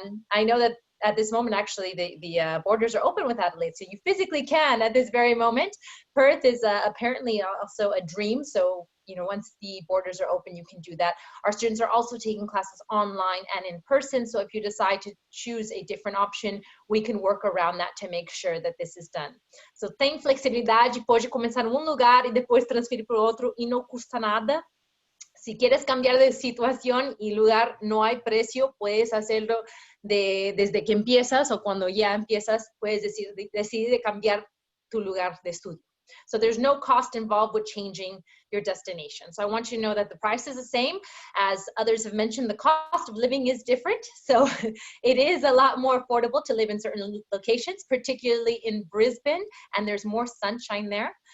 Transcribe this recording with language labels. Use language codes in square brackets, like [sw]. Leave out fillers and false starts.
[en] I know that at this moment, actually, the borders are open with Adelaide, so you physically can at this very moment. Perth is apparently also a dream, so you know, once the borders are open, you can do that. Our students are also taking classes online and in person, so if you decide to choose a different option, we can work around that to make sure that this is done. [pt] So tem flexibilidade, pode começar em um lugar e depois transferir para o outro e não custa nada. [es] Si quieres cambiar de situación y lugar, no hay precio, puedes hacerlo desde que empiezas o cuando ya empiezas, puedes decidir de cambiar tu lugar de estudio. [en] So there's no cost involved with changing your destination. So I want you to know that the price is the same. As others have mentioned, the cost of living is different. So it is a lot more affordable to live in certain locations, particularly in Brisbane, and there's more sunshine there.